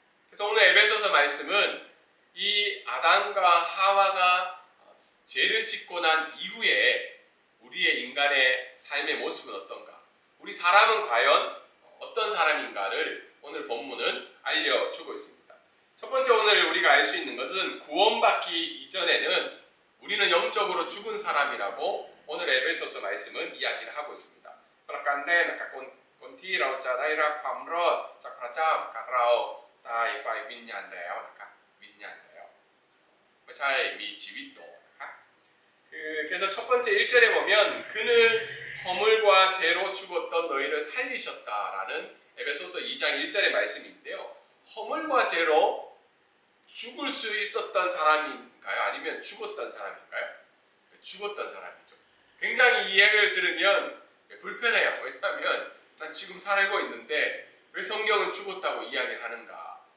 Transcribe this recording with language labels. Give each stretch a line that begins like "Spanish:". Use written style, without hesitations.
Korean: 그래서 오늘 에베소서 말씀은 이 아담과 하와가 죄를 짓고 난 이후에 우리의 인간의 삶의 모습은 어떤가? 우리 사람은 과연 어떤 사람인가를 오늘 본문은 알려주고 있습니다. 첫 번째 오늘 우리가 알 수 있는 것은 구원받기 이전에는 우리는 영적으로 죽은 사람이라고 오늘 에베소서 말씀은 이야기를 하고 있습니다.
Thai: ประการแรกนะครับคนที่เราจะได้รับความรอดจากพระเจ้านะครับเราตายฝ่ายวิญญาณแล้วนะครับวิญญาณแล้วไม่ใช่มีชีวิตต่อนะครับ
Korean: 그래서 첫 번째 1절에 보면 그는 허물과 죄로 죽었던 너희를 살리셨다라는 에베소서 2장 1절의 말씀인데요. 허물과 죄로 죽을 수 있었던 사람인가요? 아니면 죽었던 사람인가요? 죽었던 사람이죠. 굉장히 이 이야기를 들으면 불편해요. 왜냐하면 난 지금 살고 있는데 왜 성경은 죽었다고 이야기하는가?